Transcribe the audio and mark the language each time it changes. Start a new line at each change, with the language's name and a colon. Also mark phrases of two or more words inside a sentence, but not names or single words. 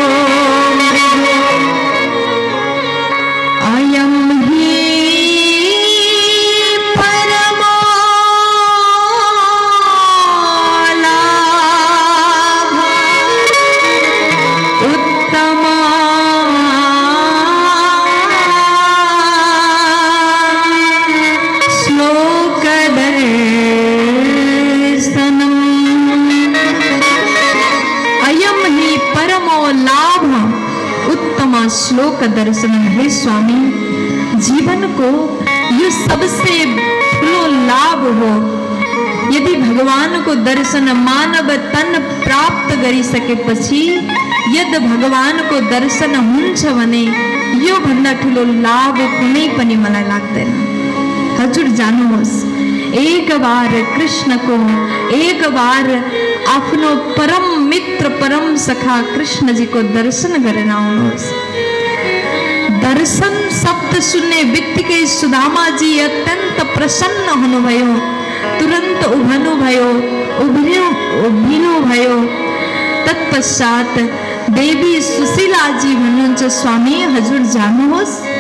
Sanskrit: अयं हि परमो लाभ उत्तमा श्लोकदर्शनम्। अयं हि परमो लाभ उत्तम श्लोक दर्शन।
Nepali: हे स्वामी जीवन को यो सबसे ठुलो लाभ हो। यदि भगवान को दर्शन मानव तन प्राप्त गरिसकेपछि यदि भगवान को दर्शन हुन्छ भने यो भन्दा ठुलो लाभ कुनै पनि मलाई लाग्दैन। हजुर जानुहोस्
Hindi: एक बार
Nepali: कृष्ण को
Hindi: एक बार
Nepali: आफ्नो परम मित्र परम सखा कृष्ण जी को दर्शन गरेर आउनुहोस्। दर्शन शब्द सुन्ने बित्तिकै सुदामा जी अत्यन्त प्रसन्न हुनुभयो, तुरन्त उभिनु भयो। तत्पश्चात देवी सुशीला जी भन्नुहुन्छ स्वामी हजुर जानुहोस्।